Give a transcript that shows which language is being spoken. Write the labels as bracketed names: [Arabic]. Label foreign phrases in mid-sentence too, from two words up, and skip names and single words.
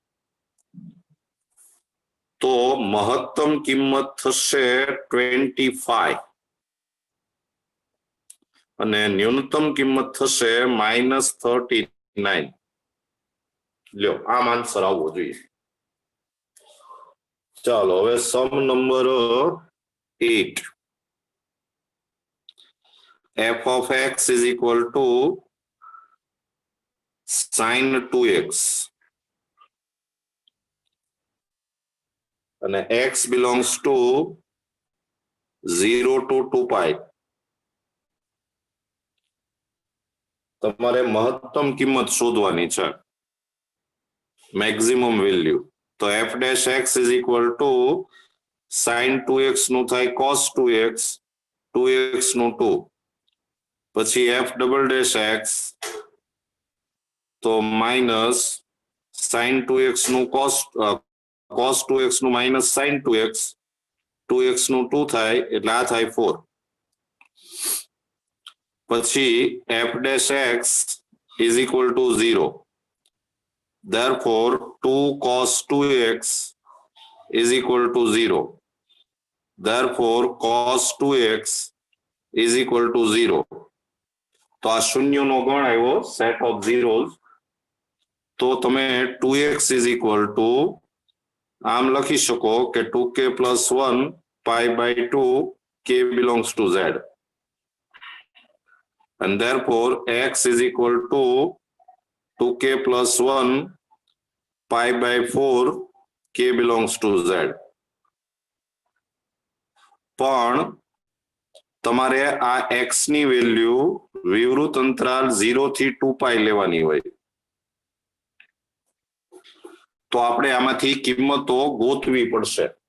[Gujarati] તો મહત્તમ કિંમત થશે 25 અને ન્યૂનતમ કિંમત થશે -39. લ્યો આમ આન્સર આવવો જોઈએ. ચાલો હવે [English] sum number [Gujarati] 8. [English] f of x is equal to sin 2x [Gujarati] અને [English] x belongs to 0 to 2 pi. [Gujarati] તમારે મહત્તમ કિંમત શોધવાની છે, [English] maximum value. [Gujarati] તો [English] f dash x is equal to sine [Gujarati] 2x નું થાય કોસ 2x, 2x નું 2, પછી [English] f double dash x [Gujarati] તો [English] minus sine [Gujarati] 2x નું કોસ 2x નું [English] minus sine [Gujarati] 2x, 2x નું 2 થાય એટલે આ થાય 4. [English] પછી f dash x is equal to 0. Therefore 2 cos 2x is equal to 0. Therefore cos 2x is equal to 0. [Gujarati] તો આ શૂન્યનો ગણ આવ્યો, [English] set of zeros. [Gujarati] તો તમે [English] 2x is equal to [Gujarati] આમ લખી શકો કે [English] 2k plus 1 pi by 2 k belongs to z. And therefore x is equal to 2k plus 1 pi by 4 k belongs to z. [Gujarati] પણ તમારે આ x ની વેલ્યુ વિવૃત અંતરાલ 0 થી 2π લેવાની હોય. તો આપણે આમાંથી કિંમતો ગોતવી પડશે.